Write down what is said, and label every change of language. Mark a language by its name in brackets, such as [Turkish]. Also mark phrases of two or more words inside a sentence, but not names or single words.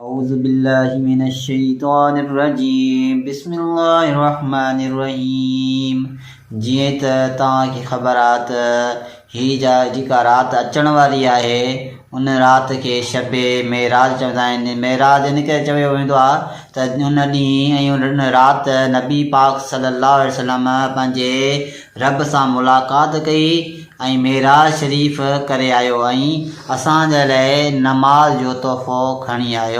[Arabic] أعوذ بالله من الشيطان الرجيم بسم الله الرحمن الرحيم [Sindhi] जीअं त तव्हांखे ख़बर आहे त हीअ जेका राति अचण वारी आहे उन राति खे शबे मेराज चवंदा आहिनि। मेराज इन करे चयो वेंदो आहे त उन ॾींहुं ऐं उन राति नबी पाक सल्लल्लाहु अलैहि वसल्लम पंहिंजे रब सां मुलाक़ात कई ऐं मेराज शरीफ़ करे आयो ऐं असांजे लाइ नमाज़ जो तोहफ़ो खणी आयो।